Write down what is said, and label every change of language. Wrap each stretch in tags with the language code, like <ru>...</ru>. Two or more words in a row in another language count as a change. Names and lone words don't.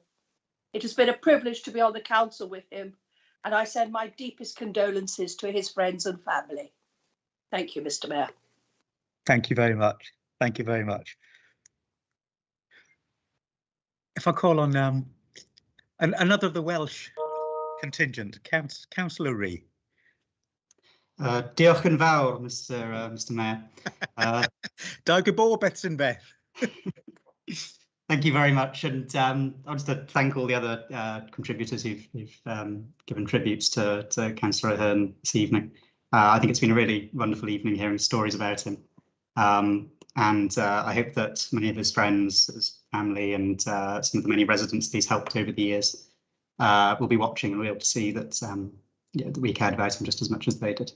<en>It has been a privilege to be on the council with him, and I send my deepest condolences to his friends and family. Thank you, Mr. Mayor. Thank you very much. Thank you very much. If I call on another of the Welsh contingent, Councillor Ree.</en> <cy>Diolch yn fawr,</cy> <en>Mr. Mayor.</en> <cy>Da gwybod beth sy'n beth.</cy> <en>Thank you very much, and I want to thank all the other contributors who've given tributes to Councillor Aherne this evening. I think it's been a really wonderful evening hearing stories about him, and I hope that many of his friends, his family, and some of the many residents that he's helped over the years will be watching and will be able to see that, that we cared about him just as much as they did.</en>